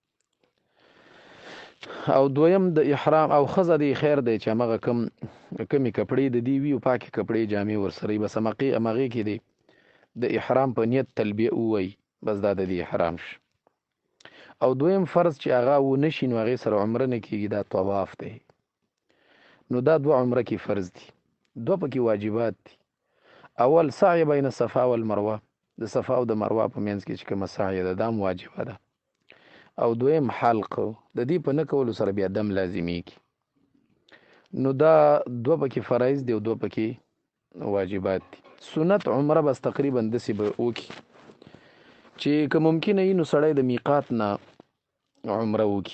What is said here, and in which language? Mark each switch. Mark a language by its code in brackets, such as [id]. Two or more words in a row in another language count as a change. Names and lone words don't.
[ps] او دویم د احرام او ښځه دی خیر دی چې همغه کمې کپړې د دې وي او پاکې کپړې جامې ورسره وي، بس همغې کې دی د احرام په نیت تلبیه ووایي، بس دا د دې احرام شي. او دویم فرض چې هغه ونه شي نو هغې سره عمره نه کېږي، دا طواف دی. نو دا دوه عمره کې فرض دي، دوه پکې واجبات دي. اول سعی [ar] بین صفا والمروه، [ps] د صفا او د مروه په منځ کې چې کومه سعی ده دا هم واجبه ده. او دویم حلق، د دې په نه کولو سره بیا دم لازمیږي. نو دا دوه پکې فرایض دي او دوه پکې واجبات دي. سنت عمره بس تقریبا داسې به وکړي چې که ممکنه وي نو سړی د میقات نه عمره وکړي.